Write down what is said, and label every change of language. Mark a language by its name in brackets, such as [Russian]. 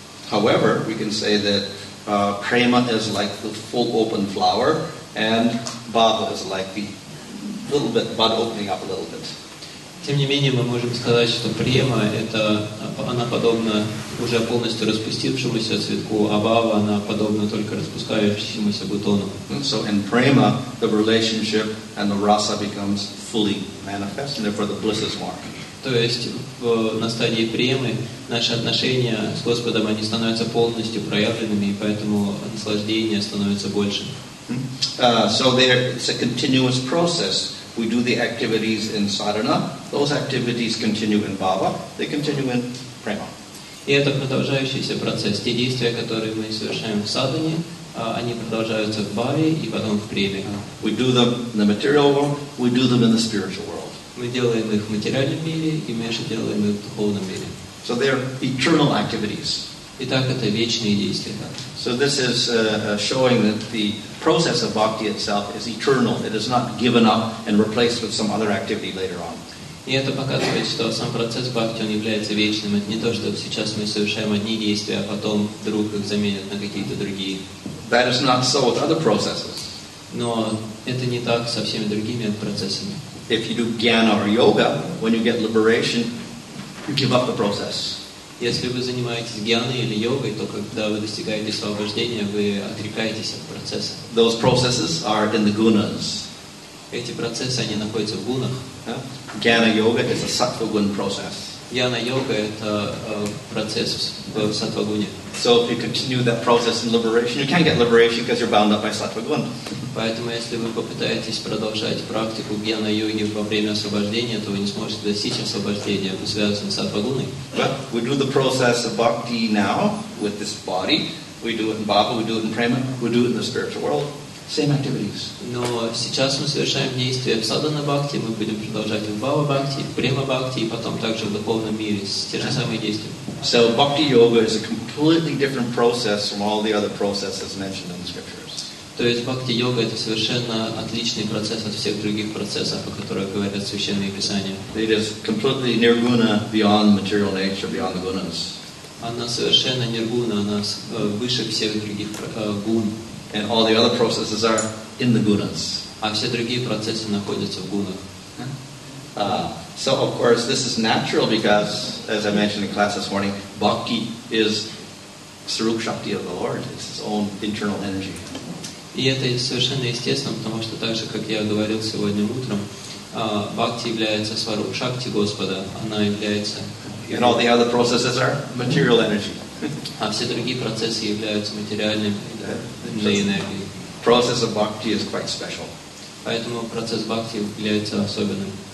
[English] However, we can say that prema is like the full open flower, and bhava is like the little bit bud opening up a little bit. [Russian] Тем не менее, мы можем сказать, что према она подобна уже полностью распустившемуся цветку, а бхава она подобна только распускающемуся бутону. [English] So in prema, the relationship and the rasa becomes fully manifest, and therefore the bliss is more. [Russian] То есть на стадии премы наши отношения с Господом, они становятся полностью проявленными, и поэтому наслаждение становится больше. [English] So it's a continuous process. We do the activities in sadhana. Those activities continue in bhava. They continue in prema. [Russian] И это продолжающийся процесс. Те действия, которые мы совершаем в садхане, они продолжаются в бхаве и потом в преме. [English] We do them in the material world. We do them in the spiritual world. [Russian] Мы делаем их в материальном мире, и мы же делаем их в духовном мире. [English] So they're eternal activities. [Russian] Итак, это вечные действия. [English] So this is showing that the process of bhakti itself is eternal. It is not given up and replaced with some other activity later on. [Russian] И это показывает, что сам процесс бхакти, он является вечным. Это не то, что сейчас мы совершаем одни действия, а потом вдруг их заменят на какие-то другие. [English] That is not so with other processes. [Russian] Но это не так со всеми другими процессами. [English] If you do jnana or yoga, when you get liberation, you give up the process. [Russian] Если вы занимаетесь гьяной или йогой, то когда вы достигаете освобождения, вы отрекаетесь от процесса. [English] Those processes are in the gunas. [Russian] Эти процессы, они находятся в гунах. [English] Jnana yoga is a sattva gun process. [Russian] Гьяна-йога – это процесс в саттва-гуне. [English] So if you continue that process in liberation, you can't get liberation because you're bound up by sattva gun. [Russian] Поэтому, если вы попытаетесь продолжать практику гьяна-йоги во время освобождения, то вы не сможете достичь освобождения, вы связаны с саттва-гуной. [English] But we do the process of bhakti now with this body. We do it in bhava, we do it in prema, we do it in the spiritual world. same activities. [Russian] Но сейчас мы совершаем действия в садхана бхакти, мы будем продолжать в бхава бхакти, в према бхакти и потом также в духовном мире те же самые действия. [English] So bhakti yoga is a completely different process from all the other processes mentioned in the scriptures. [Russian] То есть бхакти-йога это совершенно отличный процесс от всех других процессов, о которых говорят священные писания. [English] It is completely nirguna, beyond material nature, beyond the gunas. [Russian] Она совершенно ниргуна, она выше всех других гун. [English] And all the other processes are in the gunas. [Russian] А все другие процессы находятся в гунах. [English] So of course this is natural because, as I mentioned in class this morning, bhakti is Sarup Shakti of the Lord. It's His own internal energy. [Russian] И это совершенно естественно, потому что так же, как я говорил сегодня утром, бхакти является сваруп шакти Господа, она является... [English] And all the other processes are material energy. [Russian] А все другие процессы являются материальными энергией. [English] Process of bhakti is quite special. [Russian] Поэтому процесс бхакти является особенным.